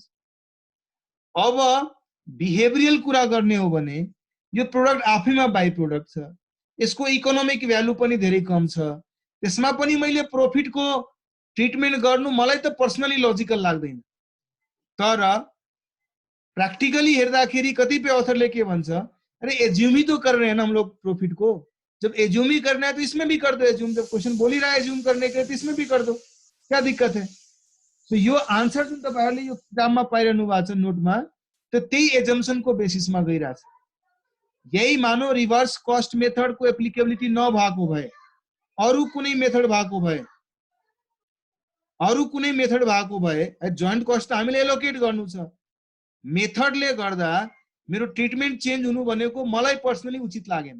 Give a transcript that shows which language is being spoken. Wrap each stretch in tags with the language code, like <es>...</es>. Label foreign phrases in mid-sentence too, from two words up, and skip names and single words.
<ne>अब बिहेभियरल कुरा गर्ने हो भने यो प्रोडक्ट आफैमा</ne> <en>by product</en> <ne>छ, यसको</ne> <en>economic value</en> <ne>पनि धेरै कम छ, त्यसमा पनि मैले प्रॉफिट को ट्रिटमेन्ट गर्नु मलाई त</ne> <en>personally logical</en> <ne>लाग्दैन। तर प्रैक्टिकली हेर्दाखेरि कतिपय अथरले के भन्छ,</ne> <hi>अरे एज्यूम ही तो कर रहे हैं ना हम लोग प्रॉफिट को, जब एज्यूम ही करना है तो इसमें भी कर दो एज्यूम, जब क्वेश्चन बोल ही रहा है एज्यूम करने के तो इसमें भी कर दो, क्या दिक्कत है?</hi> <ne>तो यो आन्सर जुन तपाईहरुले यो किताबमा पाइरहनु भएको छ नोटमा त त्यही एजम्पसन को बेसिसमा गइराछ। यही मानो</ne> <en>reverse cost method</en> <ne>को एप्लिकेबिलिटी नभएको भए अरु कुनै मेथड भएको भए</ne> <en>joint cost</en> <ne>हामीले एलोकेट गर्नु छ, मेथडले गर्दा मेरो ट्रिटमेन्ट चेन्ज हुनु भनेको मलाई पर्सनली उचित लागेन।</ne>